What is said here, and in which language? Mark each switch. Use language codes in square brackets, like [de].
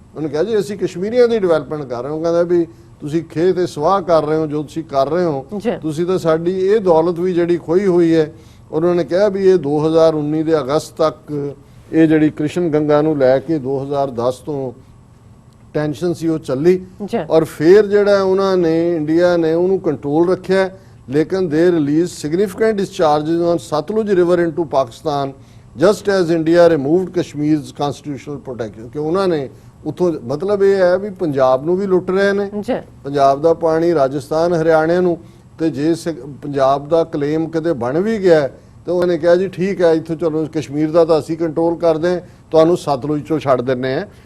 [pa] ਉਹਨੇ ਕਿਹਾ ਜੀ ਅਸੀਂ ਕਸ਼ਮੀਰੀਆਂ ਦੀ ਡਿਵੈਲਪਮੈਂਟ ਕਰ ਰਹੇ ਹਾਂ। ਕਹਿੰਦਾ ਵੀ ਤੁਸੀਂ ਖੇਤ ਤੇ ਸਵਾਹ ਕਰ ਰਹੇ ਹੋ, ਜੋ ਤੁਸੀਂ ਕਰ ਰਹੇ ਹੋ ਤੁਸੀਂ ਤਾਂ ਸਾਡੀ ਇਹ ਦੌਲਤ ਵੀ ਜਿਹੜੀ ਖੋਈ ਹੋਈ ਹੈ। ਉਹਨਾਂ ਨੇ ਕਿਹਾ ਵੀ ਇਹ 2019 ਦੇ ਅਗਸਤ ਤੱਕ ਇਹ ਜਿਹੜੀ ਕ੍ਰਿਸ਼ਨ ਗੰਗਾ ਨੂੰ ਲੈ ਕੇ 2010 ਤੋਂ ਟੈਨਸ਼ਨ ਸੀ ਉਹ ਚੱਲੀ ਔਰ ਫਿਰ ਜਿਹੜਾ ਉਹਨਾਂ ਨੇ ਇੰਡੀਆ ਨੇ ਉਹਨੂੰ ਕੰਟਰੋਲ ਰੱਖਿਆ। [en] लेकिन they released significant discharges on Satluj river into Pakistan just as India removed Kashmir's constitutional protection। [pa] ਕਿ ਉਹਨਾਂ ਨੇ ਉਥੋਂ ਮਤਲਬ ਇਹ ਹੈ ਵੀ ਪੰਜਾਬ ਨੂੰ ਵੀ ਲੁੱਟ ਰਹੇ ਨੇ, ਪੰਜਾਬ ਦਾ ਪਾਣੀ ਰਾਜਸਥਾਨ ਹਰਿਆਣੇ ਨੂੰ, ਤੇ ਜੇ ਪੰਜਾਬ ਦਾ ਕਲੇਮ ਕਿਤੇ ਬਣ ਵੀ ਗਿਆ ਤੇ ਉਹਨੇ ਕਿਹਾ ਜੀ ਠੀਕ ਹੈ ਇੱਥੋਂ ਚਲੋ ਕਸ਼ਮੀਰ ਦਾ ਤਾਂ ਅਸੀਂ ਕੰਟਰੋਲ ਕਰਦੇ ਹਾਂ, ਤੁਹਾਨੂੰ ਸਤਲੁਜ ਚੋਂ ਛੱਡ ਦਿੰਨੇ ਆ।